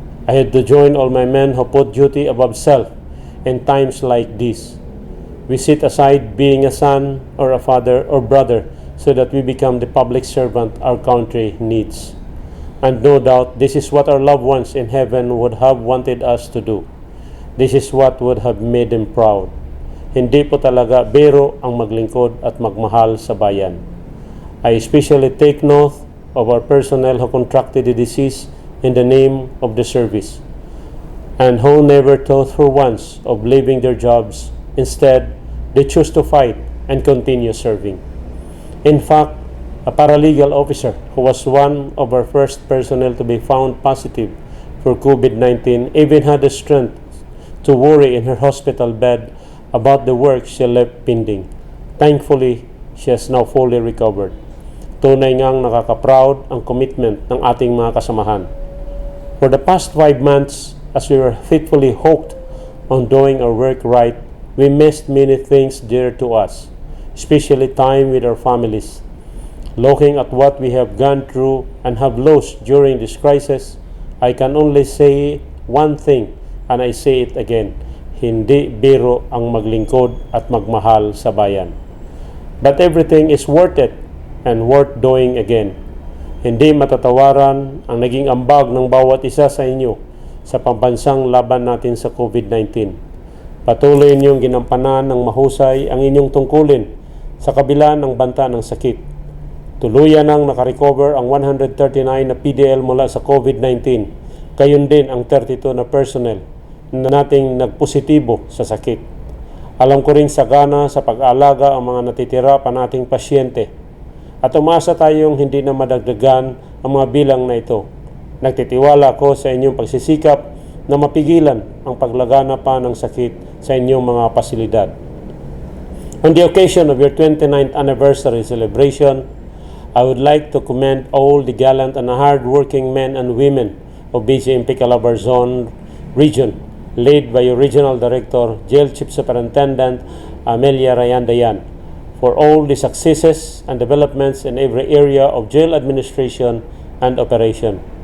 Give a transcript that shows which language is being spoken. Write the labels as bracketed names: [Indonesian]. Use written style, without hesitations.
[English] I had to join all my men who put duty above self in times like these. We set aside being a son or a father or brother so that we become the public servant our country needs. And no doubt, this is what our loved ones in heaven would have wanted us to do. This is what would have made them proud. [Filipino] Hindi po talaga biro ang maglingkod at magmahal sa bayan. [English] I especially take note of our personnel who contracted the disease in the name of the service and who never thought for once of leaving their jobs. Instead, they choose to fight and continue serving. In fact, a paralegal officer who was one of our first personnel to be found positive for COVID-19, even had the strength to worry in her hospital bed about the work she left pending. Thankfully, she has now fully recovered. [Filipino] Tunay ngang nakaka-proud ang commitment ng ating mga kasamahan. [English] For the past 5 months, as we were faithfully hooked on doing our work right, we missed many things dear to us, especially time with our families. Looking at what we have gone through and have lost during this crisis, I can only say one thing, and I say it again: [Filipino] hindi biro ang maglingkod at magmahal sa bayan. [English] But everything is worth it and worth doing again. [Filipino] Hindi matatawaran ang naging ambag ng bawat isa sa inyo sa pambansang laban natin sa COVID-19. Patuloy ninyong ginampanan ng mahusay ang inyong tungkulin sa kabila ng banta ng sakit. Tuluyan nang nakarecover ang 139 na PDL mula sa COVID-19. Gayon din ang 32 na personnel na nating nagpositibo sa sakit. Alam ko rin sagana sa pag-aalaga ang mga natitira pa nating pasyente. At umasa tayong hindi na madagdagan ang mga bilang na ito. Nagtitiwala ko sa inyong pagsisikap na mapigilan ang paglagana pa ng sakit sa inyong mga pasilidad. [English] On the occasion of your 29th anniversary celebration, I would like to commend all the gallant and hard-working men and women of BJMP CALABARZON region, led by your Regional Director, Jail Chief Superintendent Amelia Rayandayan, for all the successes and developments in every area of jail administration and operation.